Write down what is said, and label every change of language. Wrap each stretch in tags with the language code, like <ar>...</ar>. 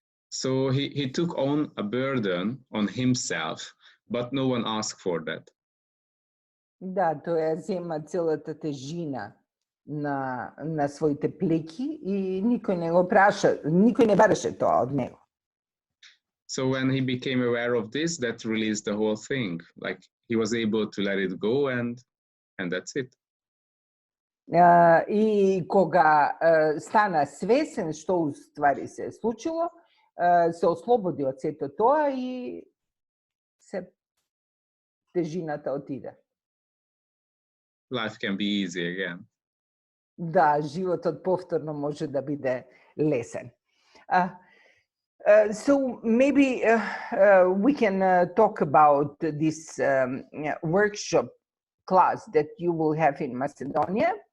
<en>So he took on a burden on himself, but no one asked for that.</en> <mk>Да, тој ја зема целата тежина на своите плеки и никој не го праша, никој не бараше тоа од него.</mk> <en>So when he became aware of this, that released the whole thing. Like he was able to let it go and that's it.</en> <mk>И кога стана свесен што уствари се случило, се ослободи од сето тоа и се тежината отиде.</mk> <en>Life can be easy again.</en> <mk>Да, животот повторно може да биде лесен.</mk> <en>So maybe we can talk about this workshop class that you will have in Macedonia.</en>